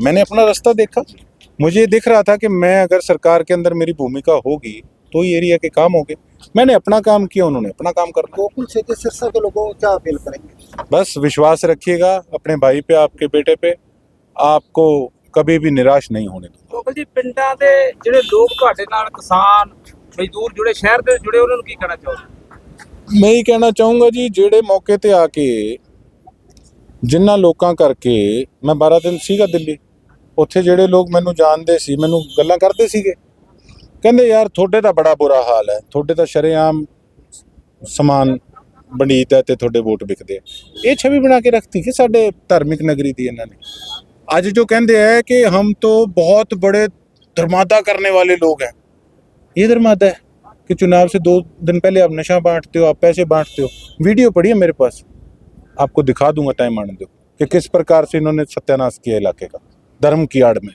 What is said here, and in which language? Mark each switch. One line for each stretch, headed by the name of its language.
Hindi: मैंने अपना रास्ता देखा, मुझे दिख रहा था कि मैं अगर सरकार के अंदर मेरी भूमिका होगी तो ये एरिया के काम होंगे। मैंने अपना काम किया, उन्होंने अपना काम करना। गोकुल सेठी सिरसा के लोगों को क्या अपील करेंगे? बस विश्वास रखिएगा अपने भाई पे, आपके बेटे पे, आपको कभी भी निराश नहीं होने दूंगा।
Punjabi: ਗੋਕਲ ਜੀ, ਪਿੰਡਾਂ ਦੇ ਜਿਹੜੇ ਲੋਕ ਤੁਹਾਡੇ ਨਾਲ ਕਿਸਾਨ ਮਜ਼ਦੂਰ ਜੁੜੇ ਸ਼ਹਿਰ ਦੇ ਜੁੜੇ ਉਹਨਾਂ ਨੂੰ ਕੀ ਕਹਿਣਾ ਚਾਹੋਗੇ? ਮੈਂ ਹੀ ਕਹਿਣਾ ਚਾਹੂੰਗਾ ਜੀ, ਜਿਹੜੇ ਮੌਕੇ ਤੇ ਆ ਕੇ ਜਿਨ੍ਹਾਂ ਲੋਕਾਂ ਕਰਕੇ ਮੈਂ 12 ਦਿਨ ਸੀਗਾ ਦਿੱਲੀ, ਉੱਥੇ ਜਿਹੜੇ ਲੋਕ ਮੈਨੂੰ ਜਾਣਦੇ ਸੀ, ਮੈਨੂੰ ਗੱਲਾਂ ਕਰਦੇ ਸੀਗੇ, ਕਹਿੰਦੇ ਯਾਰ ਤੁਹਾਡੇ ਤਾਂ ਬੜਾ ਬੁਰਾ ਹਾਲ ਹੈ, ਤੁਹਾਡੇ ਤਾਂ ਸ਼ਰੇਆਮ ਸਮਾਨ ਬਣੀਦਾ ਤੇ ਤੁਹਾਡੇ ਵੋਟ ਵਿਕਦੇ ਆ। ਇਹ ਛਵੀ ਬਣਾ ਕੇ ਰੱਖਤੀ ਕਿ ਸਾਡੇ ਧਾਰਮਿਕ ਨਗਰੀ ਦੀ ਇਹਨਾਂ ਨੇ।
Hindi: आज जो कहते हैं कि हम तो बहुत बड़े धर्मादा करने वाले लोग हैं, ये धर्मादा है कि चुनाव से 2 दिन पहले आप नशा बांटते हो, आप पैसे बांटते हो। वीडियो पड़ी है मेरे पास, आपको दिखा दूंगा टाइम आने दो कि किस प्रकार से इन्होंने सत्यानाश किया इलाके का धर्म की आड़ में।